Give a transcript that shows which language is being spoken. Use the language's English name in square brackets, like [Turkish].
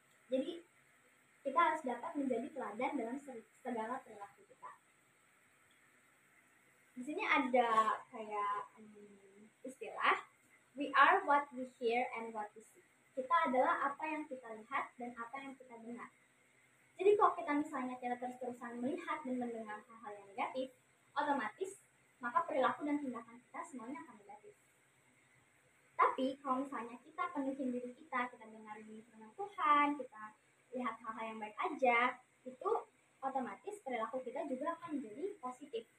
[Indonesian] Jadi kita harus dapat menjadi teladan dalam segala perilaku kita. Di sini ada kayak istilah, [English] we are what we hear and what we see. [Indonesian] Kita adalah apa yang kita lihat dan apa yang kita dengar. Jadi kalau kita misalnya kita terus-terusan melihat dan mendengar hal-hal yang negatif, otomatis maka perilaku dan tindakan kita semuanya akan negatif. Tapi kalau misalnya kita penuhin diri kita dengarin firman Tuhan, kita lihat hal-hal yang baik aja, itu otomatis perilaku kita juga akan menjadi positif.